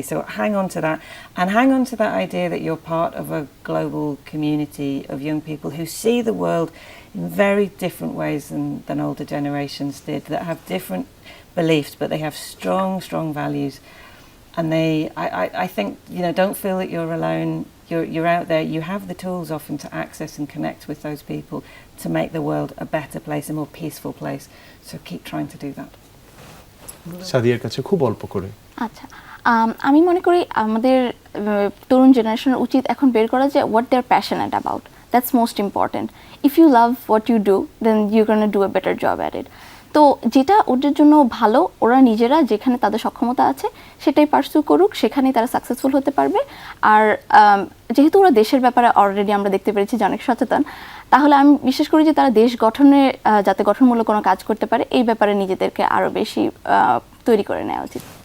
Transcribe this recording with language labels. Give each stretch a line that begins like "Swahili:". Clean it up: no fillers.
English: So hang on to that, and hang on to that idea that you're part of a global community of young people who see the world in very different ways than older generations did, that have different beliefs, but they have strong values. And I think, you know, don't feel that you're alone. You're out there. You have the tools often to access and connect with those people to make the world a better place, a more peaceful place. So keep trying to do that.
Bangla: সাদিয়ার কাছে খুব অল্প করে। আচ্ছা, আমি মনে করি আমাদের তরুণ জেনারেশনের উচিত এখন বের করা যে
English: what they're passionate about. That's most important. If you love what you do, then you're going to do a better job at it.
Bangla: তো যেটা ওদের জন্য ভালো, ওরা নিজেরা যেখানে তাদের সক্ষমতা আছে সেটাই পার্সু করুক, সেখানেই তারা সাকসেসফুল হতে পারবে। আর যেহেতু ওরা দেশের ব্যাপারে অলরেডি আমরা দেখতে পেরেছি যে অনেক সচেতন, তাহলে আমি বিশ্বাস করি যে তারা দেশ গঠনে যাতে গঠনমূলক কোনো কাজ করতে পারে এই ব্যাপারে নিজেদেরকে আরও বেশি তৈরি করে নেওয়া উচিত।